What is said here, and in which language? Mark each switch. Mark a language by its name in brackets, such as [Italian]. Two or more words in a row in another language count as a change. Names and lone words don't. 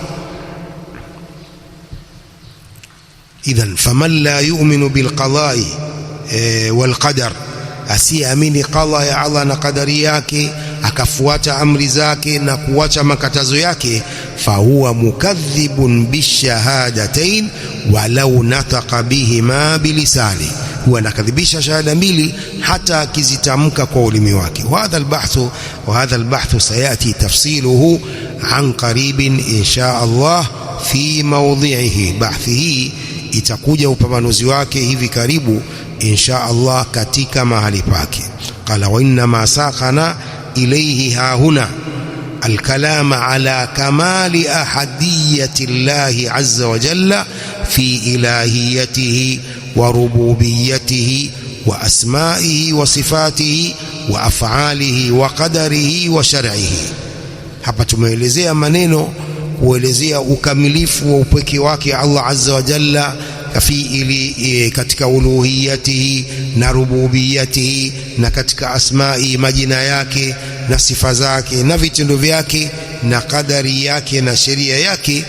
[Arabic] إذن فمن لا يؤمن بالقضاء والقدر, [Swahili] asiamini qada ya Allah na qadari yake, akafuata amri zake na kuacha makatazo yake, [Arabic] فهو مكذب بالشهادتين ولو نطق بهما بلسانه, [Swahili] huwa anakadhibisha shahada mbili hata akizitamka kwa ulimi wake. [Arabic] وهذا البحث سيأتي تفصيله عن قريب إن شاء الله في موضعه. [Swahili] بحثه itakuja upambanuzi wake hivi karibu [Arabic] إن شاء الله [Swahili] katika mahali pake. [Arabic] قال وإن ما سقنا إليه هاهنا الكلام على كمال أحدية الله عز وجل في إلهيته وربوبيته وأسمائه وصفاته وأفعاله وقدره وشرعه. [Swahili] hapa tumeelezea maneno kuelezea ukamilifu wa upweke wake Allah [Arabic] عز وجل [Swahili] katika uluhiyatihi na rububiyatihi, na katika asma'i, majina yake na sifa zake na vitendo vyake na qadari yake na sheria yake.